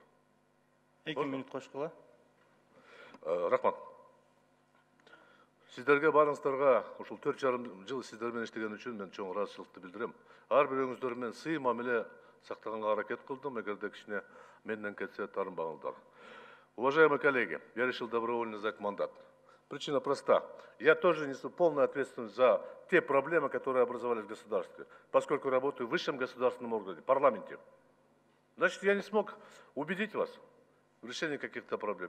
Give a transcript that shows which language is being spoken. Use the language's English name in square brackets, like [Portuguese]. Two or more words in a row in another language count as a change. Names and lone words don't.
[Kyrgyz] 2 мүнөт кошкула. Рахмат. Сиздерге баарыңыздарга ушул 4,5 жыл сиздер менен иштеген үчүн мен чоң ыраазычылыкты билдирем. Ар бирөөңүздөр менен сый мамиле сактаганга аракет кылдым, эгерде кичине менден кетсе таарынбаңыздар. [Russian] Уважаемые коллеги, я решил добровольно сдать мандат. Причина проста. Я тоже несу полную ответственность за те проблемы, которые образовались в государстве, поскольку работаю в высшем государственном органе, парламенте. Значит, я не смог убедить вас в решении каких-то проблем.